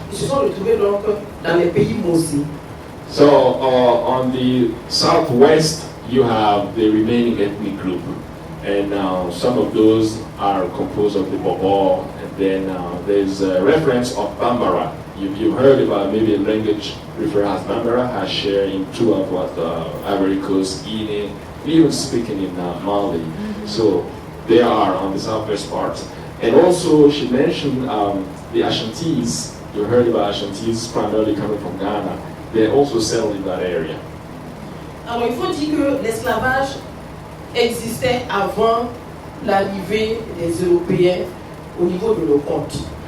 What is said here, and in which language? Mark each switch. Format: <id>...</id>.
<fr>Ils se sont retrouvés donc dans les pays Mossi.</fr> <en>So on the southwest, you have the remaining ethnic group, and some of those are composed of the Bobo, and then there's a reference of Bambara. You've heard about maybe a language referred as Bambara has shared in two of what Ivory Coast, Guinea, even speaking in Mali. So they are on the southwest part. And also she mentioned the Ashantis. You heard about Ashantis primarily coming from Ghana. They also settled in that area.</en> <fr>Alors il faut dire que l'esclavage existait avant l'arrivée des Européens au niveau de nos côtes.</fr>